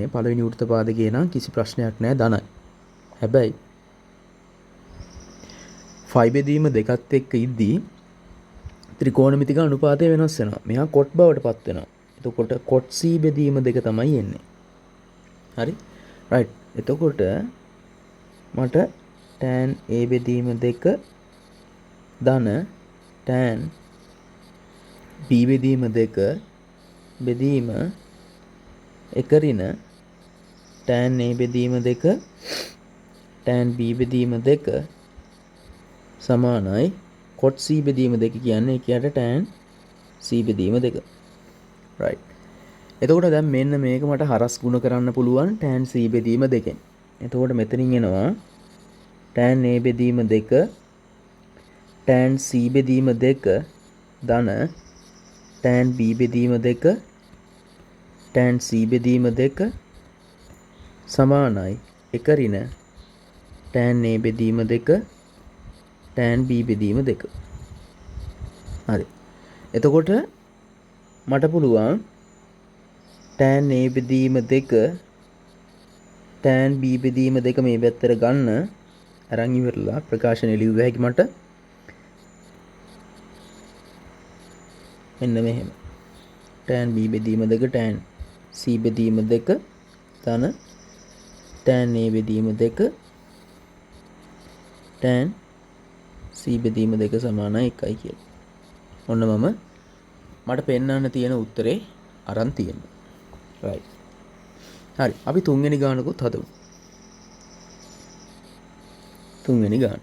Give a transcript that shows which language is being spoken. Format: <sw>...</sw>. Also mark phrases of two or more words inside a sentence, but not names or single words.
<si>පළවෙනි වෘත්තපාදකේ නම් කිසි ප්‍රශ්නයක් නැහැ ධනයි. හැබැයි 5 බෙදීම 2ත් එක්ක ඉද්දී ත්‍රිකෝණමිතික අනුපාතය වෙනස් වෙනවා. මෙහා cot බවට පත් වෙනවා. එතකොට cot C බෙදීම 2 තමයි එන්නේ. හරි. right. එතකොට මට tan a බෙදීම 2 ධන tan b බෙදීම 2 බෙදීම 1 ඍණ tan a බෙදීම 2 tan b බෙදීම 2 සමානයි cot c බෙදීම 2 කියන්නේ ඒකට tan c බෙදීම 2. right. එතකොට දැන් මෙන්න මේක මට හරස් ගුණ කරන්න පුළුවන් tan c බෙදීම 2කින්. එතකොට මෙතනින් එනවා tan a බෙදීම 2 tan c බෙදීම 2 ධන tan b බෙදීම 2 tan c බෙදීම 2 සමානයි 1 ඍණ tan a බෙදීම 2 tan b බෙදීම 2. හරි. එතකොට මට පුළුවන් tan a බෙදීම 2 tan b බෙදීම 2 මේ පැත්තට ගන්න අරන් ඉවරලා ප්‍රකාශනය ලියුව හැකි මට මෙන්න මෙහෙම tan b බෙදීම 2 tan c බෙදීම 2 ධන tan a බෙදීම 2 tan c බෙදීම 2 සමානයි 1යි කියලා. ඔන්න මට පෙන්වන්න තියෙන උත්තරේ අරන් තියෙනවා. right. හරි. අපි තුන්වෙනි ගානකුත් හදමු. තුන්වෙනි ගාන.</si>